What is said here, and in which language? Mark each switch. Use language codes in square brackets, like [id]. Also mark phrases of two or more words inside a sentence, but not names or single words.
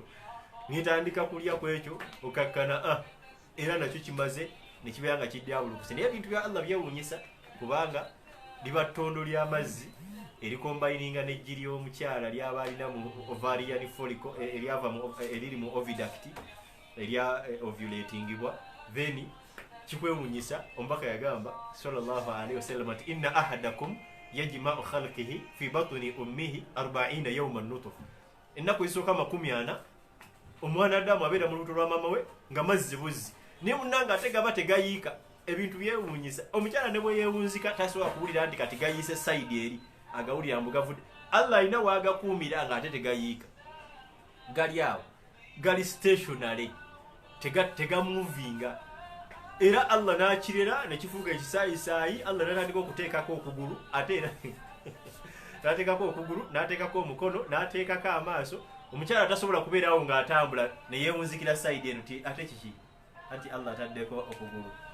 [lg] nitandika kulya kwekyo okakkana era nakyo kimaze nekibeera nga kidyabulukuse naye ebintu bya Allah byewuunyisa kubanga liba ttondo ly'amazzi erikombayininga n'eggi ly'omukyala lyaba alina mu [en] ovarian follicle [lg] eriri mu oviduct erya ovulatingibwa then kikwewuunyisa omubaka yagamba [ar] صلى الله عليه وسلم [lg] ati [ar] إن أحدكم يجمع خلقه في بطن أمه 40 يوما نطفة [lg] ennaku ezisooka 40 omwana Adamu abeera mu lubuto lwa mama we nga mazzi buzzi naye munnanga ate gaba tegayiika ebintu byewuunyisa omukyala ne bwe yeewunzika tasobola kuwulira nti kati gayiise sayidi eri agawulira mbu gavudde Allah alina waagakuumira nga ate tegayiika gali awo gali stationary tegamuvinga era Allah n'akirera nekifuuka ekisaayisaayi Allah n'atandika okuteekako okugulu ate era n'ateekako okugulu n'ateekako omukono n'ateekako amaaso omukyala tasobola kubeerawo ng'atambula neyeewunzikira sayidi eno ti ate kiki anti Allah ataddeko okugulu